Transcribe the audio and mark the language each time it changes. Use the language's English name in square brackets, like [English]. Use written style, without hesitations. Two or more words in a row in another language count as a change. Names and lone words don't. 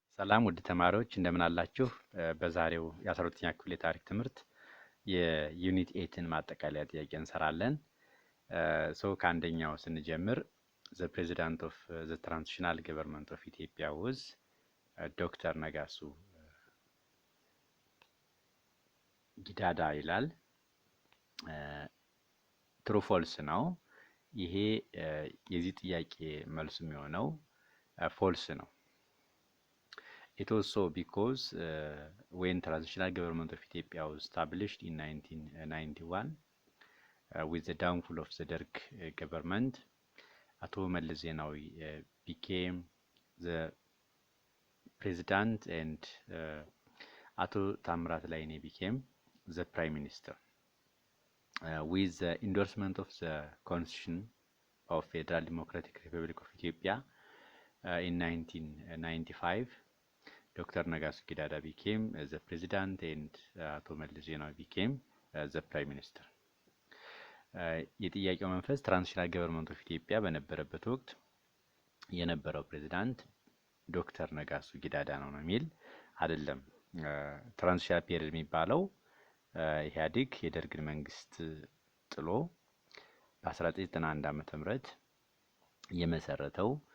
[Amharic] ሰላም ውድ ተማሪዎች እንደምን አላችሁ? በዛሬው የ12ኛ ክፍል የታሪክ ትምህርት የዩኒት 8ን ማጠቃለያ ጥያቄ እንሰራለን። ከአንደኛው ስንጀምር [English] the president of the transitional government of Ethiopia was [Amharic] ዶክተር ነጋሱ ጊዳዳ ይላል። [English] true false [Amharic] ነው። ይሄ የዚህ ጥያቄ መልሱ የሚሆነው ፎልስ [English] ነው። It was so because when transitional government of Ethiopia was established in 1991 with the downfall of the Derg government, Ato Meles Zenawi became the president and Ato Tamrat Laine became the prime minister. With the endorsement of the Constitution of Federal Democratic Republic of Ethiopia in 1995, Dr. Nagasu Gidada became the president and Ato Meles Zenawi became the prime minister. [Amharic] የጥያቄው መንፈስ [English] transitional government of Ethiopia [Amharic] በነበረበት ወቅት የነበረው ፕሬዝዳንት ዶክተር ነጋሱ ጊዳዳ ነው የሚል አይደለም። [English] transitional period [Amharic] የሚባለው ኢህአዴግ የደርግን መንግስት ጥሎ በ1991 ዓ.ም የመሰረተው